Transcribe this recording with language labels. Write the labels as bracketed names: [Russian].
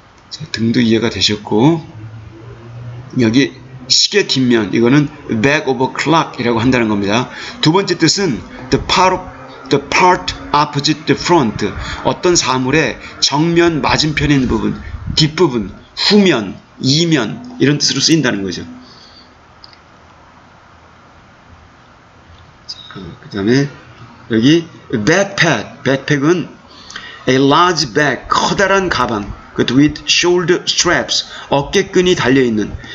[Korean] 자, 등도 이해가 되셨고, 여기 시계 뒷면, 이거는 [English] back of a clock [Korean] 이라고 한다는 겁니다. [English] 두 번째 뜻은 the part opposite the front. [Korean] 어떤 사물의 정면 맞은편에 있는 부분, 뒷부분, 후면, 이면 이런 뜻으로 쓰인다는 거죠. 그 다음에 여기 backpack은 [English] a large bag, [Korean] 커다란 가방, [English] with shoulder straps, [Korean] 어깨끈이 달려있는.